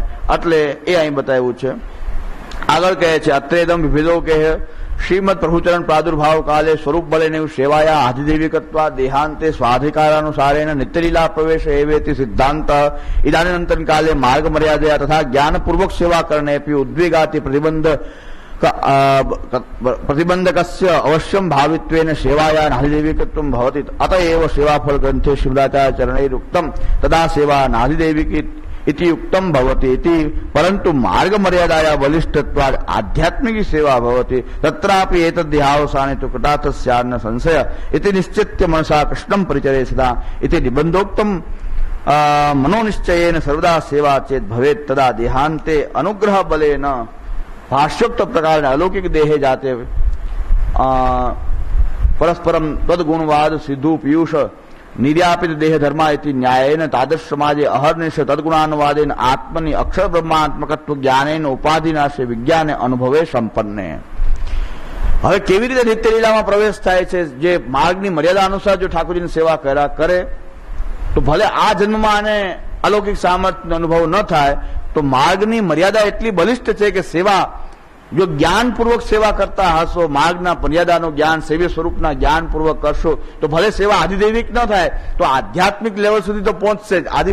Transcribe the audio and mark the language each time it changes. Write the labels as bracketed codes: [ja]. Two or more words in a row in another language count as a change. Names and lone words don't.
[gu] એટલે એ અહીં બતાવ્યું છે. આગળ કહે છે [sa] अत्रेदम् विभेदो कहे श्रीमद् प्रभुचरण प्रादुर्भाव काले स्वरूप बलेन सेवाया आधिदैविकत्वा देहान्ते स्वाधिकारानुसारेण नित्यलीला प्रवेश एवेति सिद्धान्त इदानीन्तन काले मार्ग मर्यादया तथा ज्ञानपूर्वक सेवा करणे अपि उद्वेगादि प्रतिबन्धकस्य अवश्यम् भावित्वेन सेवाया नाधिदैविकत्वम् भवति अतएव सेवाफल ग्रन्थे श्रीमदाचार्य चरणैरुक्तम् तदा सेवा નાધિદેવિકી इति युक्तम भवति इति परंतु मार्ग मर्यादाया बलिष्ठत्वाद आध्यात्मिक सेवा भवति तत्रापि एतद्देहावसाने तो कृतार्थस्यान्न संशय इति निश्चित्य मनसा कृष्णं परिचरे सदा इति निबंधोक्तम मनोनिश्चयेन सर्वदा सेवा चेत भवेत् तदा देहांते अनुग्रह बलेन भाष्योक्त प्रकार अलौकिक देहे जाते परस्परम तद्गुणवाद सिद्धु पीयूष निर्यापित देह धर्मा इति न्यायेन तादृश समाजे अहर्निश तद्गुणानुवादेन आत्मनि अक्षर ब्रह्मात्मकत्व ज्ञानेन उपाधिनाशे विज्ञाने अनुभवे संपन्ने. [gu] હવે કેવી રીતે નિત્ય લીલામાં પ્રવેશ થાય છે? જે માર્ગની મર્યાદા અનુસાર જો ઠાકોરજીની સેવા કર્યા કરે તો ભલે આ જન્મમાં આને અલૌકિક સામર્થ્યનો અનુભવ ન થાય, તો માર્ગની મર્યાદા એટલી બલિષ્ઠ છે કે સેવા જો જ્ઞાનપૂર્વક સેવા કરતા હશો, માર્ગના મર્યાદાનું જ્ઞાન, સેવ્ય સ્વરૂપના જ્ઞાનપૂર્વક કરશો તો ભલે સેવા આધિદૈવિક ન થાય તો આધ્યાત્મિક લેવલ સુધી તો પહોંચશે જ.